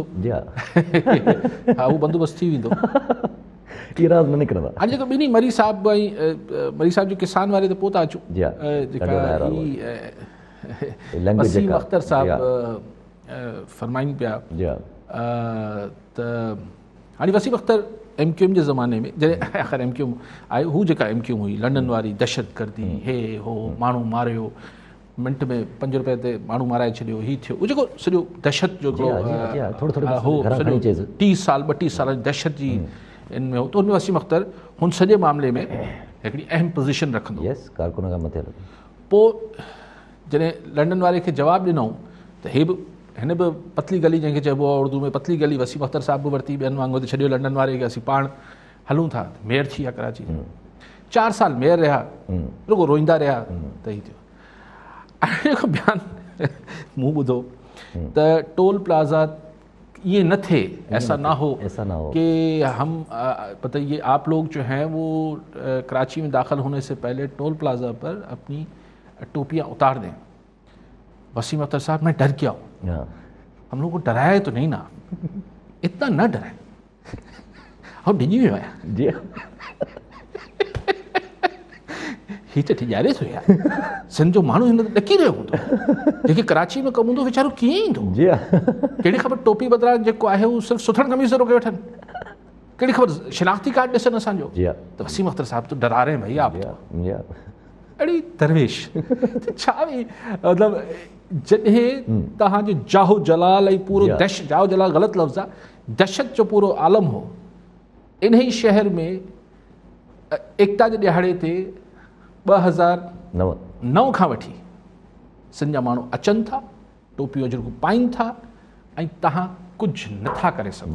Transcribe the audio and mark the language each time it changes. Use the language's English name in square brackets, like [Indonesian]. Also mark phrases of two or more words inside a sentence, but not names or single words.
[Sindhi] हा उहो बंदोबस्तु थी वेंदो। हाणे जेको ॿिन्ही मरी साहब ऐं मरी साहब जो किसान वारे त पोइ था अचूं, जेका वसीम अख्तर साहब फरमाइनि पिया त हाणे वसीम अख्तर MQM जे ज़माने में जॾहिं आख़िर MQM आहे, हू जेका MQM हुई लंडन वारी दहशतगर्दी, हे हो माण्हू मारियो मिंट में 5 रुपए ते माण्हू माराए छॾियो, हीअ थियो, उहो जेको सॼो दहशत जो हो 30 साल 32 साल जी दहशत जी इन में हो, त उनमें वसीम अख्तर हुन सॼे मामले में हिकिड़ी अहम पोज़ीशन रखंदो। कारकुन खां मथे। पोइ जॾहिं लंडन वारे खे जवाबु ॾिनऊं त हे बि हिन बि [Urdu] پتلی گلی [Sindhi] जंहिंखे चइबो आहे उर्दू में पतली गली, वसीम अख्तर साहब बि वरिती ॿियनि वांगुरु त छॾियो लंडन वारे खे, असीं पाण हलूं था। मेयर थी विया कराची, 4 साल मेयर रहिया, रुगो रोईंदा रहिया त हीअ थियो। जेको बयानु मूं ॿुधो त [Urdu] ٹول پلازہ یہ نہ تھے، ایسا نہ ہو کہ ہم مطلب یہ آپ لوگ جو ہیں وہ کراچی میں داخل ہونے سے پہلے ٹول پلازہ پر اپنی ٹوپیاں اتار دیں. وسیم اختر صاحب میں ڈر گیا ہوں۔ ہم لوگ کو ڈرایا تو نہیں نا، اتنا نہ ڈرائے. [English] How did you? [Sindhi] हीअ त ॾियारे थो यार, सिंध जो माण्हू हिन ॾकी रहियो हूंदो, जेके कराची में कमु हूंदो वीचारो कीअं ईंदो, जी हा कहिड़ी ख़बर टोपी बदिरां जेको आहे उहो सिर्फ़ु सुथड़ कमीज़ रोके वठनि, कहिड़ी ख़बर शिनाख्ती कार्ड ॾिसनि असांजो। जी हा [Urdu] त وسیم اختر صاحب تو ڈرا رہے ہیں بھیا آپ, [Sindhi] जी हा अड़ी दरवेश त छा बि मतिलबु जॾहिं तव्हांजो जाहो जलाल ऐं पूरो [English] Yeah. [Sindhi] जाहो जलाल ग़लति लफ़्ज़ आहे, दहशत जो पूरो आलम हो, इन ई शहर में एकता जे ॾियारे ते 2009 खां वठी सिंध जा माण्हू अचनि था, टोपी वजरू पाइनि था, ऐं तव्हां कुझु नथा करे सघो।